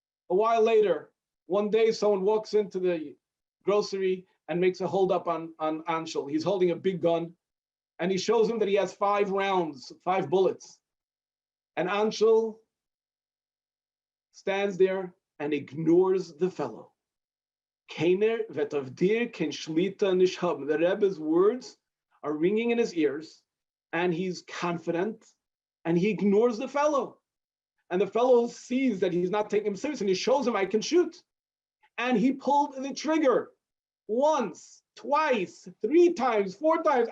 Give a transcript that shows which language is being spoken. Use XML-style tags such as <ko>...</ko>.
<en>A while later, one day someone walks into the grocery and makes a holdup on Anshel. He's holding a big gun, and he shows him that he has 5 rounds, 5 bullets. And Anshel stands there and ignores the fellow.</en> <yi>Keiner vet of dir kein shlita nicht haben.</yi> <en>The Rebbe's words are ringing in his ears, and he's confident, and he ignores the fellow. And the fellow sees that he's not taking him serious, and he shows him, I can shoot. And he pulled the trigger. Once, twice, 3 times, 4 times.</en>